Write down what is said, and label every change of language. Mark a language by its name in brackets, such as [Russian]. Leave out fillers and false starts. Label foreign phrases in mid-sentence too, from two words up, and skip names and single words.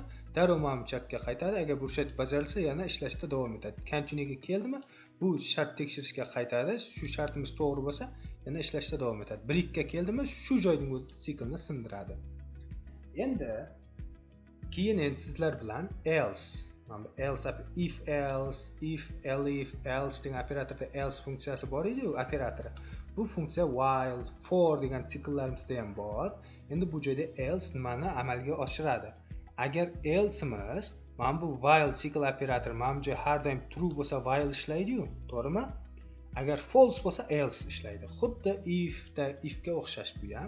[Uzbek] Darrov mana bu shartga qaytadi. Agar bu shart bajarilsa, yana ishlashda davom etadi. Continue ga keldimi? Bu shart tekshirishga qaytadi. Shu shartimiz to'g'ri bo'lsa, yana ishlashda davom etadi. Break ga keldimi? Shu joyning o'zi siklni sindiradi. Endi keyin sizlar bilan else, mana bu else, [English] if else [Uzbek] degan operatorda else funksiyasi bor edi-ku, operatori. Bu funksiya while, for degan siklarimizda ham bor. Endi bu joyda else nimani amalga oshiradi? Agar else'imiz mana bu while sikl operatori mana bu joy har doim true bo'lsa while ishlaydi-ku, to'g'rimi? Agar false bo'lsa else ishlaydi. Xuddi ifga o'xshash bu ham.